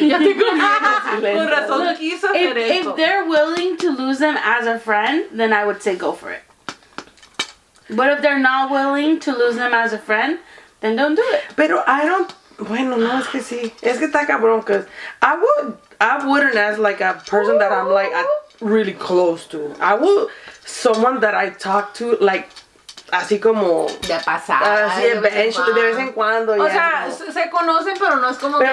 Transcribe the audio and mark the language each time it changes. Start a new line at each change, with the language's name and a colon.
Spanish: Ya tengo razón quiso hacer esto.
English: If they're willing to lose them as a friend, then I would say go for it. But if they're not willing to lose them as a friend, then don't do it.
Spanish: Pero I don't. Bueno, no, es que sí.
English: Es que está cabrón, cause I wouldn't ask like a person that I'm like really close to. I would someone that I talk to like así como
Spanish: de pasada. Así de vez en cuando. O sea, se conocen, pero no es como que